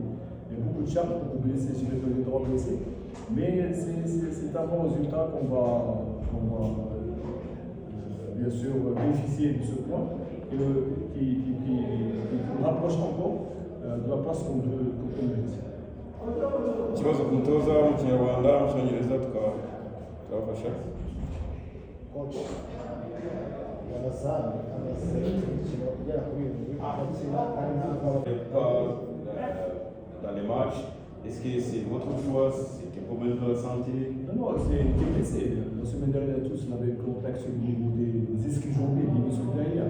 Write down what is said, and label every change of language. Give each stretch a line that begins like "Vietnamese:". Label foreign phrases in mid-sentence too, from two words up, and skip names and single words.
French: Il y a beaucoup de charges, beaucoup de blessés, j'ai les droits blessés. Mais c'est un bon résultat qu'on va bien sûr bénéficier de ce point et qui nous rapproche encore de la place qu'on mérite.
Kinyarwanda: Ikibazo ku mutoza mu Kinyarwanda mu Cyongereza tukabafasha.
French: Dans les matchs, est-ce que c'est votre choix, c'est un problème de la santé? Non, c'est une équipe blessée. La semaine dernière, tous on avait contact au niveau des ischio-jambiers, des muscles derrière.